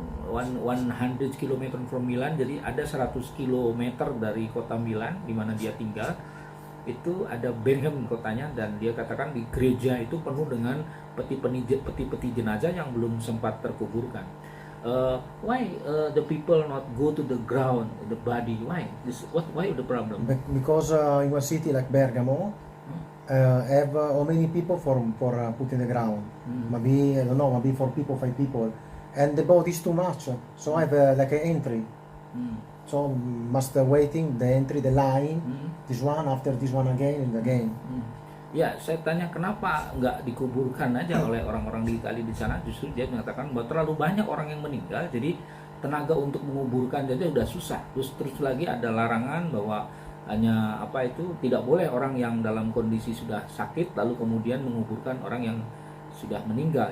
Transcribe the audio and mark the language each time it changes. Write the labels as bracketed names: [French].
[English] 100 km from Milan, [Indonesian] jadi ada 100 km dari kota Milan di mana dia tinggal. Itu ada Bergamo kotanya, dan dia katakan di gereja itu penuh dengan peti-peti jenazah yang belum sempat terkuburkan. [English] Why the people not go to the ground, the body? Why the problem? Because in a city like Bergamo, have how many people for put in the ground? Maybe I don't know, maybe 4 people, 5 people. And the body is too much, so I have like an entry. So must waiting the entry, the line, this one after this one again and again. [Indonesian] Ya, saya tanya kenapa nggak dikuburkan aja oleh orang-orang di Italia di sana. Justru dia mengatakan bahwa terlalu banyak orang yang meninggal, jadi tenaga untuk menguburkan saja udah susah. Terus lagi ada larangan bahwa hanya tidak boleh orang yang dalam kondisi sudah sakit lalu kemudian menguburkan orang yang sudah meninggal.